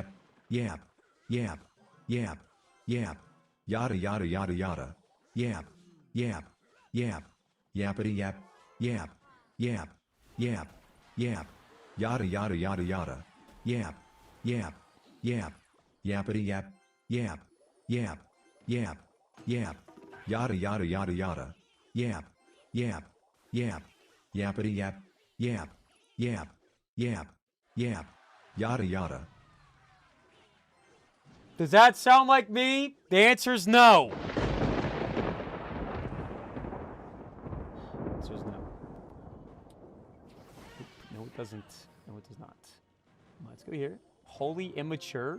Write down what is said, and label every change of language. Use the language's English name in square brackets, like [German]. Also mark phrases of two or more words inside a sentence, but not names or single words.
[English] yap, yap, yap, yap, yada yada yada yada, yap, yap, yap, yappity yap, yap, yap, yap, yap, yada yada yada yada, yap, yap, yap, yappity yap, yap, yap, yap, yap, yada yada yada yada, yap, yap, yap, yappity yap, yap, yap, yap, yap, yada yada. Does that sound like me? The answer is no. The answer is no. No, it doesn't. No, it does not. Let's go here. Holy immature?